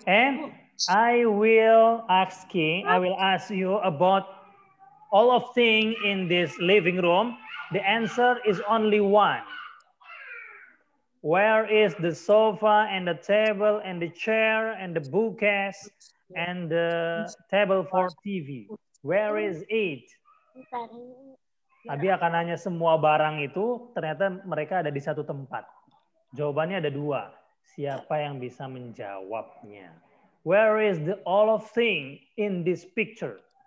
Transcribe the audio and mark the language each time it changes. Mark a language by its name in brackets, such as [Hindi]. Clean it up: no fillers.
[English] And I will ask you about all of things in this living room. The answer is only one. Where is the sofa and the table and the chair and the bookcase and the table for TV? Where is it? [Indonesian] Abi akan nanya semua barang itu, ternyata mereka ada di satu tempat. Jawabannya ada dua. Siapa yang bisa menjawabnya? [English] Where is the all of thing in this picture?